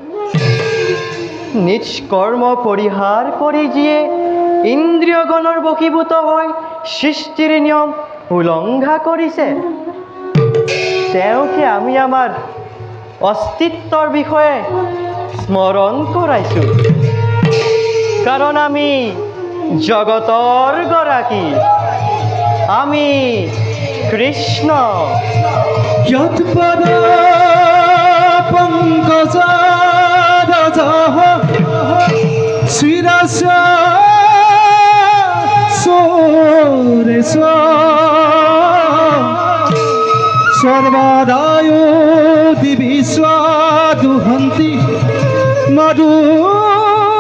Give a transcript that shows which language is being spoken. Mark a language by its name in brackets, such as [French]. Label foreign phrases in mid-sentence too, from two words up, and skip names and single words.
[Assamese] নিজ কৰ্ম পৰিহাৰ কৰি যিয়ে ইন্দ্ৰিয়গণৰ বশীভূত হৈ সৃষ্টিৰ নিয়ম উলংঘা কৰিছে তেওঁকে আমি আমাৰ অস্তিত্বৰ বিষয়ে স্মৰণ কৰাইছোঁ কাৰণ আমি জগতৰ গৰাকী আমি কৃষ্ণ [Sanskrit] यत्पद पंकजारजः श्रीरस्य सोरेश सर्वदायो दिविश्वा दुहन्ति मधु